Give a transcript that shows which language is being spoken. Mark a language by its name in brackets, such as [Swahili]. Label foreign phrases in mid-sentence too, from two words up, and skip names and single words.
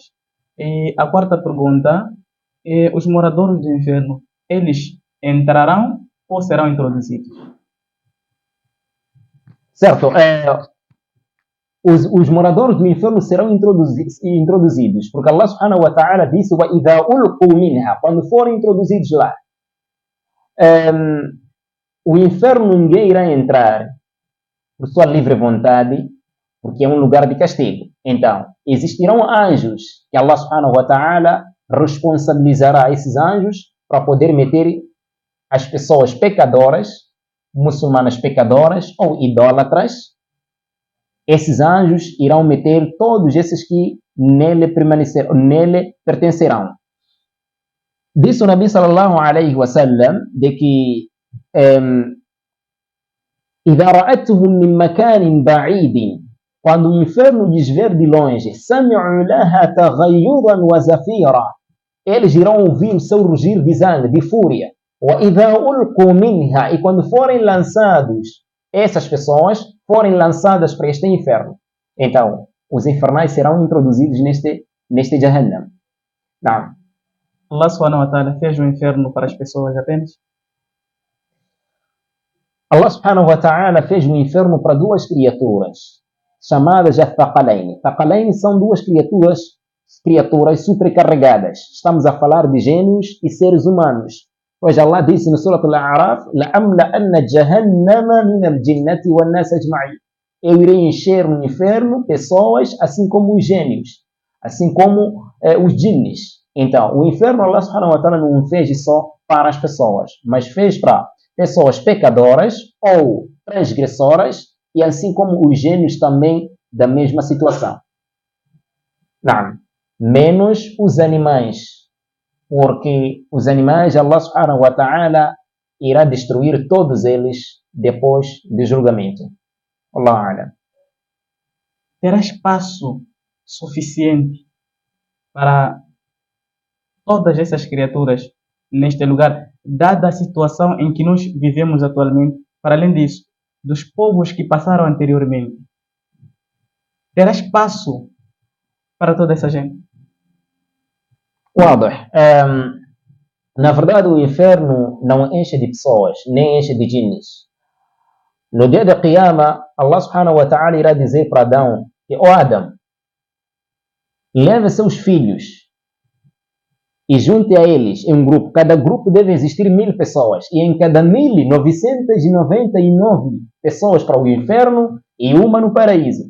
[Portuguese] E a quarta pergunta é: os moradores do inferno, eles entrarão ou serão introduzidos? Certo. Os moradores do inferno serão introduzidos, porque Allah [Arabic] سبحانه وتعالى [Portuguese] disse: [Arabic] وَإِذَا أُلْقُوا مِنْهَا. [Portuguese] Quando forem introduzidos lá, o inferno ninguém irá entrar por sua livre vontade, porque é um lugar de castigo. Então, existirão anjos que Allah [Arabic] سبحانه وتعالى [Portuguese] responsabilizará esses anjos para poder meter as pessoas pecadoras, muçulmanas pecadoras ou idólatras. Esses anjos irão meter todos esses que nele pertencerão. Disse o Nabi [Arabic] صلى الله عليه وسلم [Portuguese] de que [Arabic] إذا رأتهم من مكان بعيد, [Portuguese] quando o inferno lhes ver de longe, [Arabic] سمعوا لها تغيظا وزفيرا, [Portuguese] eles irão ouvir o seu rugir de zangue, de fúria. [Arabic] وإذا ألقوا منها, [Portuguese] e quando forem lançados, essas pessoas forem lançadas para este inferno, então os infernais serão introduzidos neste Jahannam. Não. Allah [Arabic] سبحانه وتعالى [Portuguese] fez o inferno para as pessoas apenas? Allah [Arabic] سبحانه وتعالى [Portuguese] fez o inferno para duas criaturas, chamadas Thaqalain. Thaqalain são duas criaturas supercarregadas. Estamos a falar de gênios e seres humanos. Pois Allah disse no Surah Al-A'raf: [Arabic] لَأَمْلَأَنَّ جَهَنَّمَ مِنَ الْجِنَّةِ وَالنَّاسِ أَجْمَعِينَ. [Portuguese] Eu irei encher no inferno pessoas, assim como os gênios, assim como os jinnis. Então, o inferno Allah [Arabic] سبحانه وتعالى [Portuguese] não fez só para as pessoas, mas fez para pessoas pecadoras ou transgressoras, e assim como os gênios também da mesma situação. Não, menos os animais, porque os animais Allah [Arabic] سبحانه وتعالى [Portuguese] irá destruir todos eles depois do julgamento. [Arabic] الله أعلم. [Portuguese] Terá espaço suficiente para todas essas criaturas neste lugar, dada a situação em que nós vivemos atualmente, para além disso, dos povos que passaram anteriormente? Terá espaço para toda essa gente? واضح. Na verdade, o inferno não enche de pessoas, nem enche de djinnis. No dia da Qiyama, Allah [Arabic] سبحانه وتعالى [Portuguese] irá dizer para Adão que, ó Adão, leve seus filhos e junte a eles em um grupo. Cada grupo deve existir 1000 pessoas. E em cada 1999 pessoas para o inferno e uma no paraíso.